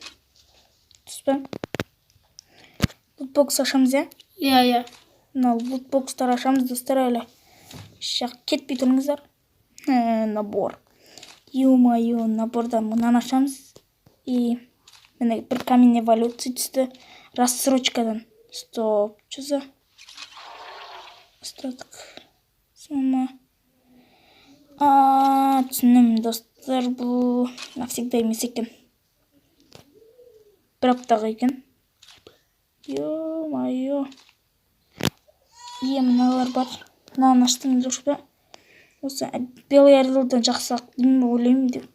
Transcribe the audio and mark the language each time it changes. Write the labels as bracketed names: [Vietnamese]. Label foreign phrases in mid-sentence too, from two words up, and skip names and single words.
[Kazakh] Түспе? Лутбокс ашамыз, иә? Иә. Мынау лутбокстар ашамыз, достар, әлі. Шақ кетпей тұрыңыздар. Набор. Ё-майо, набордан мынаны ашамыз. И мына бір [Russian] камень эволюции [Kazakh] түсті. [Russian] Рассрочкадан. Стоп, что за? Остаток. Сумма. [Kazakh] Түсінім, достар, бұл навсегда емес екен. Бір аптаға екен. Ё-майо. Мыналар бар. Мынаны аштың жоқ па? Осы [Russian] белый орелдан [Kazakh] жақсақ деймін, ойлаймын деп.